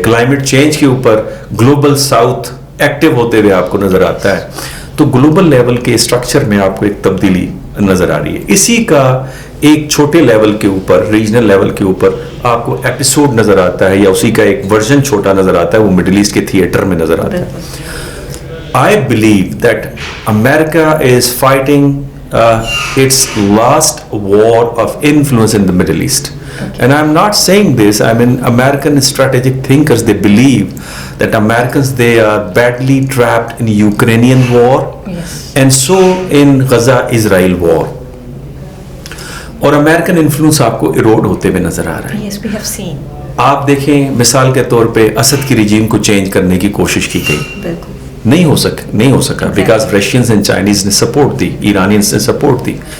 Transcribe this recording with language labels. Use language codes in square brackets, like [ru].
[ur] Climate change کے اوپر global south active ہوتے ہوئے آپ کو نظر آتا ہے. تو گلوبل لیول کے اسٹرکچر میں آپ کو ایک تبدیلی نظر آ رہی ہے. اسی کا ایک چھوٹے لیول کے اوپر, ریجنل لیول کے اوپر آپ کو ایپیسوڈ نظر آتا ہے یا اسی کا ایک ورژن چھوٹا نظر آتا ہے, وہ مڈل ایسٹ کے تھیٹر میں نظر آتا ہے. [en] I believe that America is fighting its last war of influence in the Middle East. Okay. And I'm not saying this, I mean American strategic thinkers, they believe that Americans, they are badly trapped in Ukrainian war. And so in Gaza Israel war. [ur] اور American influence آپ کو erode ہوتے ہوئے نظر آ رہا ہے. آپ دیکھیں مثال کے طور پہ اسد کی رجیم کو چینج کرنے کی کوشش کی گئی, نہیں ہو سکا بیکاز رشینز اینڈ چائنیز نے سپورٹ دی, ایرانینز نے سپورٹ دی.